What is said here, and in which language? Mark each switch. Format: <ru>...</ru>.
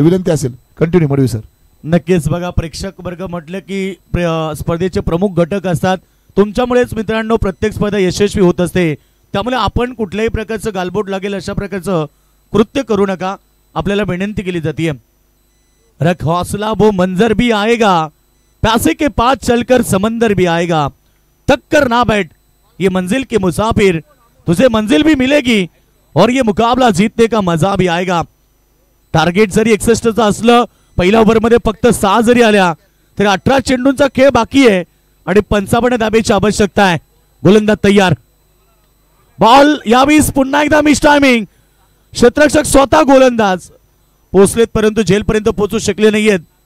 <mr>विनंती असेल. Continue Madavi sir. नक्कीच बघा, प्रेक्षक वर्ग म्हटलं की स्पर्धेचे प्रमुख घटक असतात. तुमच्यामुळेच मित्रांनो प्रत्येक स्पर्धा यशस्वी होत असते. त्यामुळे आपण कुठल्याही प्रकारचं गालबोट लागेल अशा प्रकारचं कृत्य करू नका, आपल्याला विनंती केली जाते.</mr> <hi>रख हौसला वो मंजर भी आएगा, प्यासे के पास चलकर समंदर भी आएगा, थक कर ना बैठ ये मंजिल के मुसाफिर, तुझे मंजिल भी मिलेगी और ये मुकाबला जीतने का मजा भी आएगा.</hi> <mr>टार्गेट जरी 61चं असलं, पहिल्या ओव्हरमध्ये फक्त 6 जरी आल्या तरी 18 चेंडूंचा खेळ बाकी आहे आणि 55 धाब्याची आवश्यकता आहे. गोलंदाज तयार. बॉल यावेळेस पुन्हा एकदा मिस टायमिंग. क्षेत्ररक्षक स्वतः गोलंदाज पोहोचलेत परंतु झेलपर्यंत पोहोचू शकले नाहीयेत.</mr>